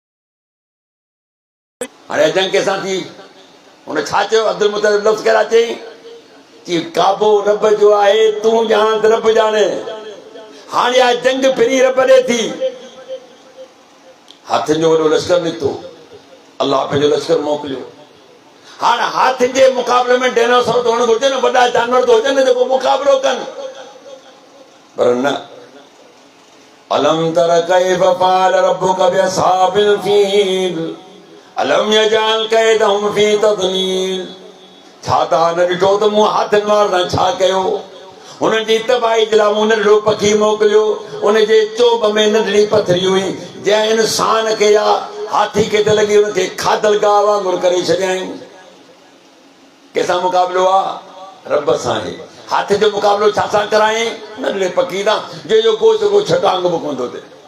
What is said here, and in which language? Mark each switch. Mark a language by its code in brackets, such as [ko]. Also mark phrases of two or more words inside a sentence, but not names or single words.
[sd] हाणे जंग कंहिंसां थी हुन छा चयो अब्दुल मुतलिब लफ़्ज़ कहिड़ा चई कि काबो रब जो आहे तूं ॼाण त रब ॼाणे हाणे आ जंग फिरी रब ॾे थी हाथियुनि जो वॾो लश्कर निकितो अलाह पंहिंजो लश्कर मोकिलियो हाणे हाथियुनि जे मुक़ाबले में डायनासोर त हुअणु घुरिजे न वॾा जानवर त हुजनि जेको मुक़ाबलो कनि पर न [ar] ألم تر كيف فعل ربك بأصحاب الفيل ألم يجعل كيدهم في تضليل [sd] छा तव्हां न ॾिठो त मूं हाथियुनि वारनि छा कयो हुननि जी तबाही जे लाइ मूं नंढड़ो पखी मोकिलियो उन जे चोब में नंढड़ी पथरी हुई जंहिं इंसान खे या हाथी खे त लॻी हुनखे खाधल गाह वांगुरु करे छॾियईं कंहिंसां मुक़ाबिलो आहे रब सां आहे हाथी जो मुक़ाबिलो छा सां करायईं नंढड़े पखी सां जंहिंजो को सॻो छटांग बि कोन थो थिए